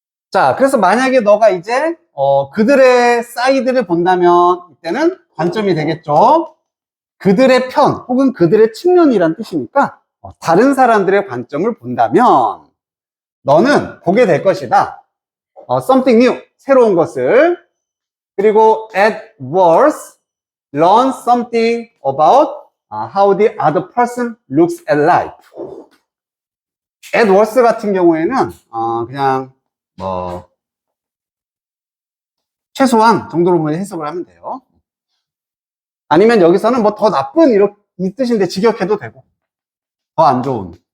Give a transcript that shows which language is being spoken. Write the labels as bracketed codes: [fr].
[ko] 자, 그래서 만약에 너가 이제 그들의 사이드를 본다면 이때는 관점이 되겠죠. 그들의 편 혹은 그들의 측면이란 뜻이니까 다른 사람들의 관점을 본다면 너는 보게 될 것이다. [en] something new, [ko] 새로운 것을. 그리고 [en] at worst, learn something about how the other person looks at life. [ko] at worst 같은 경우에는 그냥 뭐 최소한 정도로 해석을 하면 돼요. 아니면 여기서는 뭐 더 나쁜 이 뜻인데 직역해도 되고 더 안 좋은.